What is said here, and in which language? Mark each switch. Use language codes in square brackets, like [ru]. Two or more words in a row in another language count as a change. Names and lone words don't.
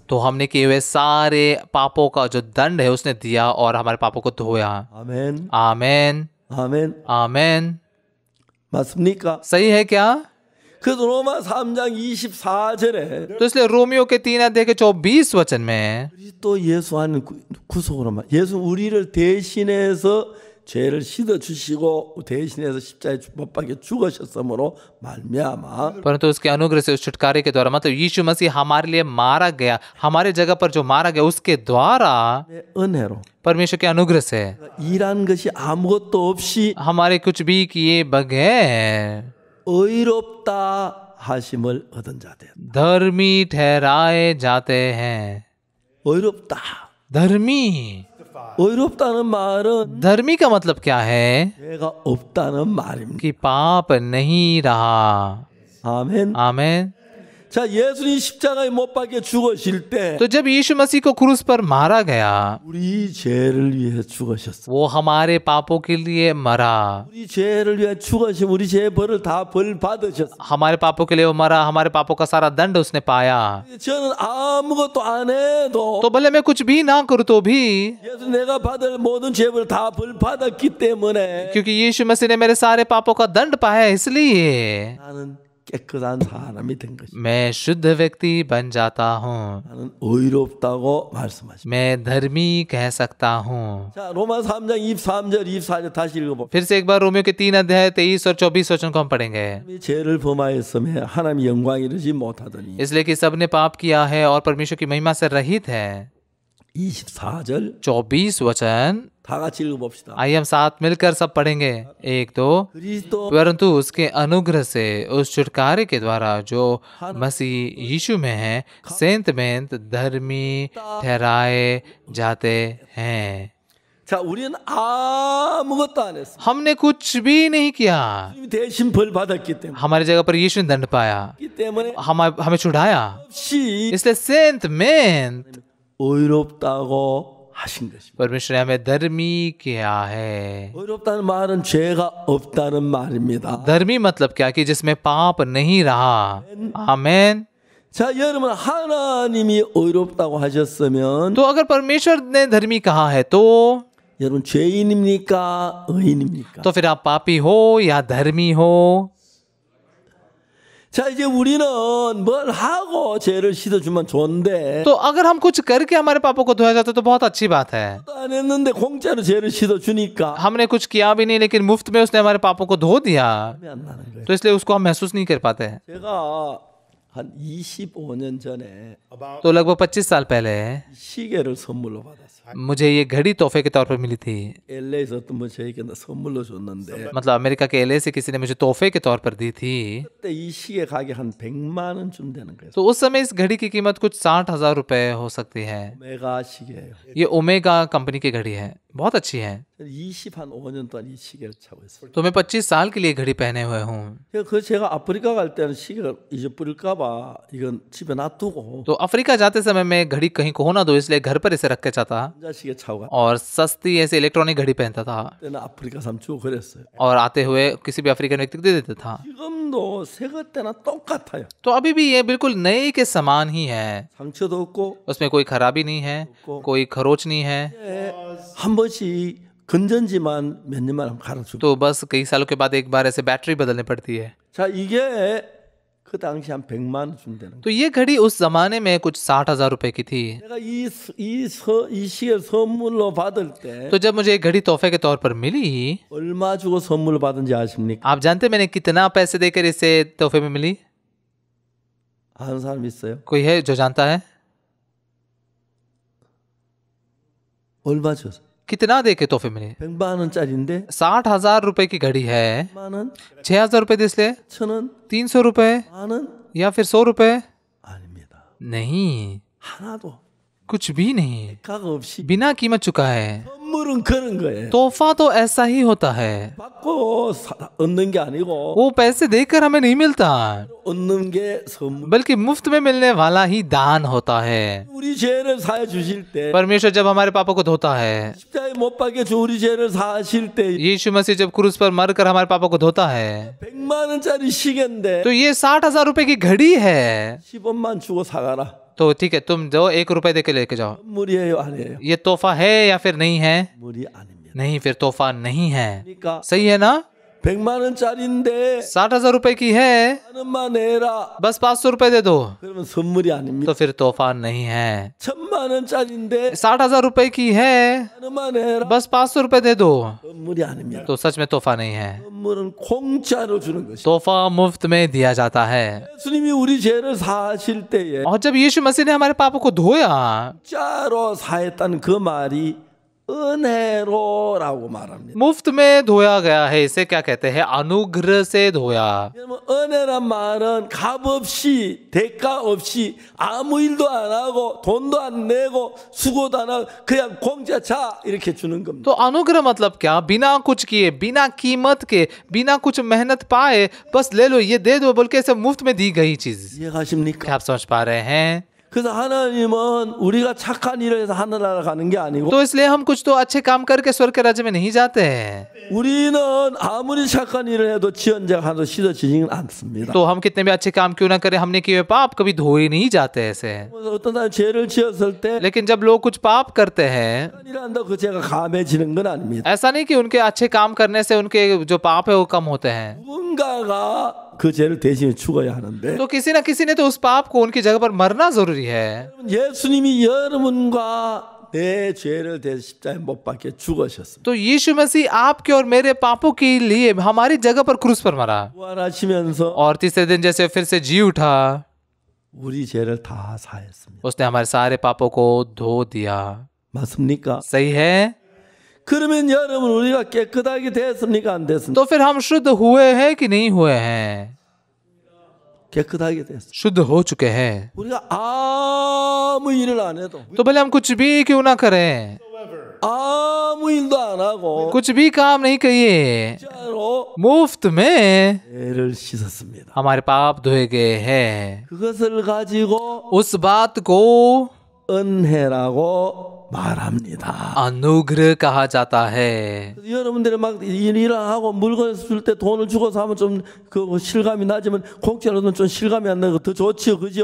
[hi] तो हमने किए हुए सारे पापों का जो दंड है उसने दिया और हमारे पापों को धोया। [ko] 아멘. [hi] आमेन, [ko] 아멘. [hi] आमेन। [ko] 맞습니까? [hi] सही है क्या? [ko] 그래서 로마 3장 24절에 [hi] तो इसलिए रोमियो के 3 अध्याय के 24 वचन में [ko] 또 예수 하는 구속으로 말. 예수 우리를 대신해서 죄를 씻어 주시고 대신해서 십자가에 못 박혀 죽으셨으므로 말미암아 [hi] परंतु उसके अनुग्रह से, उस छुटकारे के द्वारा, मतलब यीशु मसीह हमारे लिए मारा गया, हमारे जगह पर जो मारा गया उसके द्वारा, [ko] 은혜로 [hi] परमेश्वर के अनुग्रह से [ko] 일한 것이 아무것도 없이 [hi] हमारे कुछ भी किए बगैर [ko] 의롭다 하심을 얻은 자들. [hi] धर्मी ठहराए जाते हैं। [ko] 의롭다. [hi] धर्मी, [ko] 의롭다는 말은 [hi] धर्मी का मतलब क्या है? [ko] 죄가 없다는 말입니다. [hi] कि पाप नहीं रहा। [ko] 아멘. [hi] आमेन। [ko] 자, 예수님 십자가에 못 박혀 죽으실 때 [hi] तो जब यीशु मसीह को क्रूस पर मारा गया, [ko] 우리 죄를 위해 죽으셨어. [hi] वो हमारे पापों के लिए मरा, [ko] 우리 죄를 위해 죽으시면 우리 죄의 벌을 다 벌 받으셨어. [hi] हमारे पापों के लिए वो मरा, हमारे पापों का सारा दंड उसने पाया। [ko] 저는 아무것도 안 해도 [hi] तो भले मैं कुछ भी ना करूँ तो भी, [ko] 예수 내가 받을 모든 죄를 다 벌 받았기 때문에 [hi] क्योंकि यीशु मसीह ने मेरे सारे पापों का दंड पाया, इसलिए [ko] 나는 깨끗한 사람이 된 것이다. [hi] मैं शुद्ध व्यक्ति बन जाता हूँ, [ko] 나는 의롭다고 말씀하십니다. [hi] मैं धर्मी कह सकता हूँ। [ko] 자, 로마 3장 23절 24절 다시 읽어봅시다. [hi] फिर से एक बार रोमियो के 3 अध्याय 23 और 24 वचन को हम पढ़ेंगे। [ko] 죄를 범하였음에 하나님의 영광 이르지 못하더니 [hi] इसलिए कि सबने पाप किया है और परमेश्वर की महिमा से रहित है। [ko] 24절 [hi] 24 वचन, [ko] 다 같이 읽어봅시다. [hi] आइए हम साथ मिलकर सब पढ़ेंगे। 1 2। [ko] 그리스도 [hi] परंतु उसके अनुग्रह से, उस छुटकारे के द्वारा जो मसीह यीशु में है, सेंत मेंत धर्मी ठहराए जाते हैं। [ko] 자, 우리는 아무것도 안 했어. [hi] हमने कुछ भी नहीं किया, [ko] 대신 벌 받았기 때문에. [hi] हमारी जगह पर यीशु ने दंड पाया, [ko] 이 때문에 [hi] हमें छुड़ाया। [ko] 없이 [hi] इसलिए सेंत मेंत [ko] 의롭다고 하신 것입니다. [hi] परमेश्वर ने हमें धर्मी किया है। [ko] 의롭다는 말은 죄가 없다는 말입니다. [hi] धर्मी मतलब क्या कि जिसमें पाप नहीं रहा। आमेन। [ko] 자, 여러분 하나님이 의롭다고 하셨으면 [hi] तो अगर परमेश्वर ने धर्मी कहा है तो [ko] 여러분 죄인입니까? 의인입니까? [hi] फिर आप पापी हो या धर्मी हो। [ko] 자, 이제 우리는 뭘 하고 죄를 씻어주면 좋은데 [hi] तो अगर हम कुछ करके हमारे पापों को धोया जाता तो बहुत अच्छी बात है। [ko] 또 안 했는데 공짜로 죄를 씻어주니까 [hi] हमने कुछ किया भी नहीं लेकिन मुफ्त में उसने हमारे पापों को धो दिया, [ko] 마음이 안 나는 거예요. [hi] तो इसलिए उसको हम महसूस नहीं कर पाते। [ko] 제가 한 25년 전에 [hi] तो लगभग 25 साल पहले [ko] 시계를 선물로 받았어요. [hi] मुझे ये घड़ी तोहफे के तौर पर मिली थी। [ko] LA에서 어떤 분 저에게 선물로 줬는데 [hi] मतलब अमेरिका के LA से किसी ने मुझे तोहफे के तौर पर दी थी। [ko] 그때 이 시계 가격 한 100만 원쯤 되는 거예요. [hi] तो उस समय इस घड़ी की कीमत कुछ 60,000 रुपए हो सकती है। [ko] 오메가 시계예요. [hi] ये ओमेगा कंपनी की घड़ी है, बहुत अच्छी है। [ko] 25년 동안 이 시계를 차고 있어요. [hi] तो मैं 25 साल के लिए घड़ी पहने हुए हूँ। [ko] 그 제가 아프리카 갈 때는 시계가 잊어버릴까봐 이건 집에 놔두고 [hi] तो अफ्रीका जाते समय मैं घड़ी कहीं खो ना दो इसलिए घर पर इसे रख के जाता [ko] 혼자 시계 차고 가. [hi] और सस्ती ऐसे इलेक्ट्रॉनिक घड़ी पहनता था [ko] 그때는 아프리카 사람 주고 그랬어요. [hi] और आते हुए किसी भी अफ्रीकन व्यक्ति को दे देता था। [ko] 지금도 새거 때나 똑같아요. [hi] तो अभी भी ये बिल्कुल नए के समान ही है। [ko] 상처도 없고 [hi] उसमें कोई खराबी नहीं है, कोई खरोच नहीं है। [ko] 한 번씩 건전지만 몇 년만 하면 갈아주고. [hi] तो बस कई सालों के बाद एक बार ऐसे बैटरी बदलनी पड़ती है। [ko] 자, 이게 그 당시 한 100만 원 준다는 거. [hi] तो ये घड़ी उस जमाने में कुछ 60,000 रुपए की थी। [ko] 내가 이 시계를 선물로 받을 때 [hi] तो जब मुझे एक घड़ी तोहफे के तौर पर मिली, [ko] 얼마 주고 선물을 받은지 아십니까? [hi] आप जानते हैं मैंने कितना पैसे देकर इसे तोहफे में मिली? [ko] 아는 사람 있어요? [hi] कोई है जो जानता है? [ko] 얼마 줬어? [hi] कितना दे के तोहफे मिले? [ko] 100만 원짜리인데 [hi] 60,000 रुपए की घड़ी है, [ko] 100만 원, [hi] 6,000 रुपए दिसले, [ko] 1,000원, [hi] 300 रुपए [ko] 10,000원 [hi] या फिर 100 रुपए? [ko] 아닙니다. [hi] नहीं, [ko] 하나도 [hi] कुछ भी नहीं, [ko] 가 없이 [hi] बिना कीमत चुका है। [ko] 선물은 그런 거예요. [hi] तोहफा तो ऐसा ही होता है, [ko] 받고 얻는 게 아니고 [hi] वो पैसे देकर हमें नहीं मिलता [ko] 얻는 게 선물. [hi] बल्कि मुफ्त में मिलने वाला ही दान होता है। [ko] 우리 죄를 사해 주실 때 [hi] परमेश्वर जब हमारे पापों को धोता है, [ko] 십자가에 못 박혀 주 우리 죄를 사하실 때 [hi] यीशु मसीह जब क्रूस पर मरकर हमारे पापों को धोता है, [ko] 100만 원짜리 시계인데 [hi] तो ये 60,000 रुपए की घड़ी है। [ko] 10원만 주고 사가라. [hi] तो ठीक है, तुम जो 1 रुपए देके लेके जाओ। [ko] 선물이에요, 아니에요? [hi] ये तोहफा है या फिर नहीं है? [ko] 선물이 아닙니다. [hi] नहीं, फिर तोहफा नहीं है। [ko] 그러니까 [hi] सही है ना? [ko] 100만 원짜리인데 [hi] 60,000 रुपए की है, [ko] 만 원만 내라. [hi] बस 500 रुपए दे दो, [ko] 그러면 선물이 아닙니다. [hi] तो फिर तोहफा नहीं है। [ko] 1,000만 원짜리인데 [hi] 60,000 रुपए की है, [ko] 만 원만 내라. [hi] बस 500 रुपए दे दो, [ko] 선물이 아닙니다. [hi] तो सच में तोहफा नहीं है। [ko] 선물은 공짜로 주는 것이. [hi] तोहफा मुफ्त में दिया जाता है। [ko] 예수님이 우리 죄를 사하실 때에 [hi] और जब यीशु मसीह ने हमारे पापों को धोया, [ko] 공짜로 사했다는 그 말이 은혜로라고 말합니다. [hi] मुफ्त में धोया गया है, इसे क्या कहते हैं? अनुग्रह से धोया। [ko] 여러분, 은혜란 말은 값 없이 대가 없이 아무 일도 안 하고 돈도 안 내고 수고도 안 하고 그냥 공짜 자 이렇게 주는 겁니다. [hi] तो अनुग्रह मतलब क्या? बिना कुछ किए, बिना कीमत के, बिना कुछ मेहनत पाए, बस ले लो, ये दे दो बोल के ऐसे मुफ्त में दी गई चीज। [ko] 이해가십니까? [hi] क्या आप समझ पा रहे हैं? [ko] 그래서 하나님은 우리가 착한 일을 해서 하늘나라 가는 게 아니고 [hi] तो इसलिए हम कुछ तो अच्छे काम करके स्वर्ग के राज्य में नहीं जाते हैं। [ko] 우리는 아무리 착한 일을 해도 지연자가 하나도 씻어지지는 않습니다. [hi] तो हम कितने भी अच्छे काम क्यों ना करें, हमने किए हुए पाप कभी धोए नहीं जाते ऐसे। [ko] 그래서 어떤 사람이 죄를 지었을 때 [hi] लेकिन जब लोग कुछ पाप करते हैं, [ko] 착한 일을 한다고 그 죄가 감해지는 건 아닙니다. [hi] ऐसा नहीं कि उनके अच्छे काम करने से उनके जो पाप है वो कम होते हैं। [ko] 누군가가 그 죄를 대신해 죽어야 하는데 [hi] तो किसी ना किसी ने तो उस पाप को उनकी जगह पर मरना जरूरी है। [ko] 예수님이 여러분과 내 죄를 대신 십자가에 못 박혀 죽으셨습니다. [hi] तो यीशु मसीह आपके और मेरे पापों के लिए हमारी जगह पर क्रूस पर मरा [ko] 부활하시면서 [hi] और तीसरे दिन जैसे फिर से जी उठा, [ko] 우리 죄를 다 사했습니다. [hi] उसने हमारे सारे पापों को धो दिया। [ko] 맞습니까? [hi] सही है? [ko] 그러면 여러분 우리가 깨끗하게 됐습니까? 안 됐습니까? [hi] तो फिर हम शुद्ध हुए हैं कि नहीं हुए हैं? [ko] 깨끗하게 됐습니다. [hi] शुद्ध हो चुके हैं। [ko] 우리가 아무 일을 안 해도 [hi] तो भले हम कुछ भी क्यों ना करें, [ko] 아무 일도 안 하고 [hi] कुछ भी काम नहीं किए, [ko] 진짜로 [hi] मुफ्त में [ko] 죄를 씻었습니다. [hi] हमारे पाप धोए गए हैं। [ko] 그것을 가지고 [hi] उस बात को [ko] 은혜라고 말합니다. [hi] अनुग्रह कहा जाता है। [ko] 여러분들이 막 일을 하고 물건을 쓸 때 돈을 주고서 하면 좀 그 실감이 나지만 공짜로는 좀 실감이 안 나고 더 좋지요, 그죠?